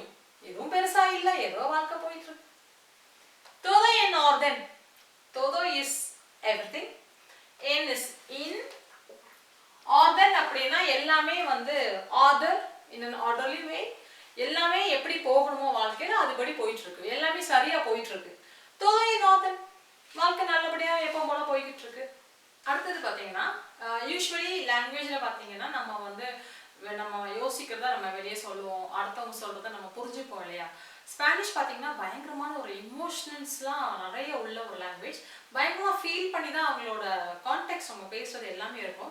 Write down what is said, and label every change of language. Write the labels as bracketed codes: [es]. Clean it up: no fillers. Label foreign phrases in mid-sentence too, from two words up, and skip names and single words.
[ta] எதுவும் பெருசா இல்ல, ஏதோ வாழ்க்கை போயிட்டு இருக்கு. [es] todo en orden. [en] todo is everything. en is in. [ta] orden அப்படின்னா எல்லாமே வந்து [en] order in an orderly way, [ta] எல்லாமே எப்படி போகணுமோ வாழ்க்கையில அதுபடி போயிட்டு இருக்கு, எல்லாமே சரியா போயிட்டு இருக்கு. [es] todo en orden, [ta] வாழ்க்கை நல்லபடியா எப்போ போல போய்கிட்டு இருக்கு. அடுத்தது பார்த்தீங்கன்னா யூஸ்வலி லாங்குவேஜில் பார்த்தீங்கன்னா நம்ம யோசிக்கிறத நம்ம வெளியே சொல்லுவோம், அடுத்தவங்க சொல்கிறத நம்ம புரிஞ்சுப்போம் இல்லையா. ஸ்பானிஷ் பார்த்தீங்கன்னா பயங்கரமான ஒரு இமோஷனல்ஸ்லாம் நிறைய உள்ள ஒரு லாங்குவேஜ், பயங்கரமாக ஃபீல் பண்ணி தான் அவங்களோட கான்டெக்ட் அவங்க பேசுகிறது எல்லாமே இருக்கும்.